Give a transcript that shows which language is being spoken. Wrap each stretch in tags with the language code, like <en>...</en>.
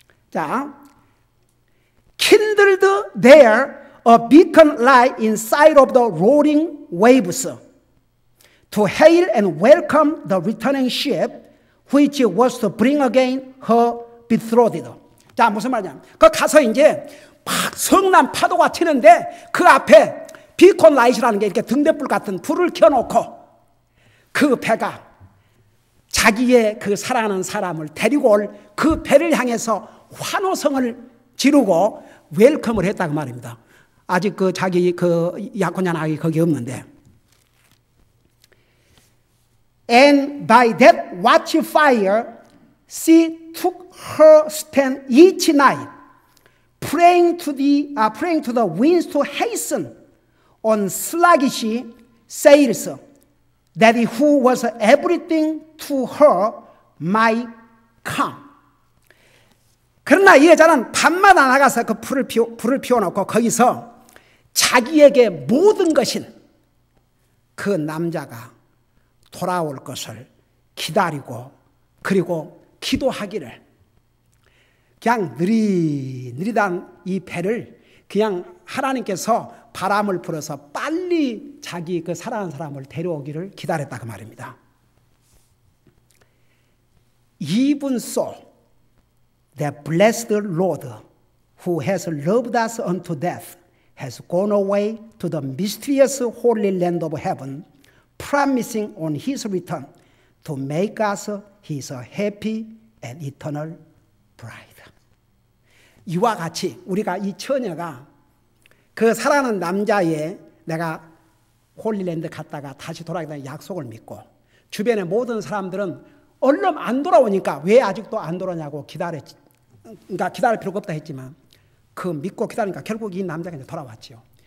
<en>자, kindled there a beacon light inside of the roaring waves to hail and welcome the returning ship, which was to bring again her betrothed.</en> <ko>자, 무슨 말이냐? 그 가서 이제 막 성난 파도가 튀는데 그 앞에 비콘 라이트라는 게 이렇게 등대불 같은 불을 켜놓고 그 배가 자기의 그 사랑하는 사람을 데리고 올 그 배를 향해서 환호성을 지르고 웰컴을 했다고 말입니다. 아직 그 자기 그 약혼녀 아기 거기 없는데.</ko> <en>And by that watchfire, she took her stand each night, praying to the winds to hasten on sluggish sails, that he who was everything to her might come.</en> <ko>그러나 이 여자는 밤마다 나가서 그 불을 피워놓고 거기서 자기에게 모든 것인 그 남자가 돌아올 것을 기다리고 그리고 기도하기를, 그냥 느릿느릿한 이 배를 그냥 하나님께서 바람을 불어서 빨리 자기 그 사랑하는 사람을 데려오기를 기다렸다고 말입니다.</ko> <en>Even so, the blessed Lord who has loved us unto death has gone away to the mysterious holy land of heaven, promising on his return to make us his happy and eternal bride.</en> <ko>이와 같이 우리가 이 처녀가 그 사랑하는 남자의 내가 홀리랜드 갔다가 다시 돌아가겠다는 약속을 믿고, 주변의 모든 사람들은 얼른 안 돌아오니까 왜 아직도 안 돌아오냐고 그러니까 기다릴 필요가 없다 했지만, 그 믿고 기다리니까 결국 이 남자가 이제 돌아왔지요.</ko>